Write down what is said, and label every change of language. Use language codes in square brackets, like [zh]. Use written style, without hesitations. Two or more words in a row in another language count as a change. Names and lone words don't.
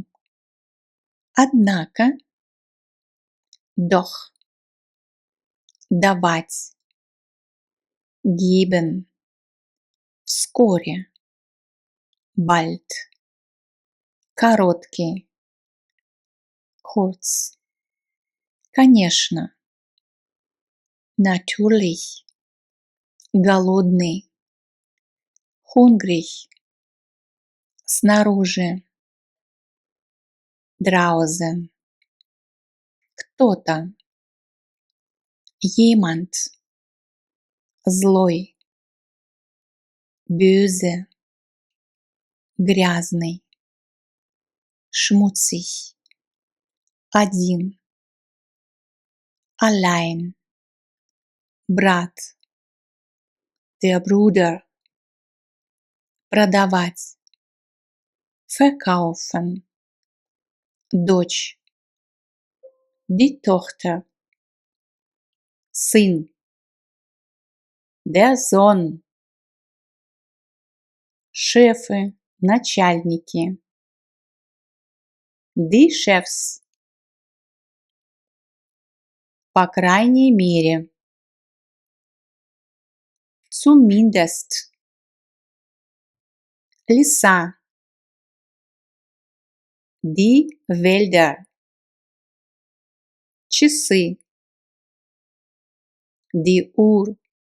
[ru] Однако, doch. Давать, geben. Вскоре, bald. Короткий, kurz. Конечно, natürlich. Голодный, hungrig. Снаружи, draußen. Кто-то, jemand. Злой, böse. Грязный, schmutzig. Один, allein. [de] Брат, der Bruder. [ru] Продавать, verkaufen. [de] Дочь, die Tochter. Сын, der Sohn. [ru] Шефы, начальники. [de] Die Chefs. [ru] По крайней мере. Zumindest. [de] Леса. Die Wälder. Часы. Die Uhr.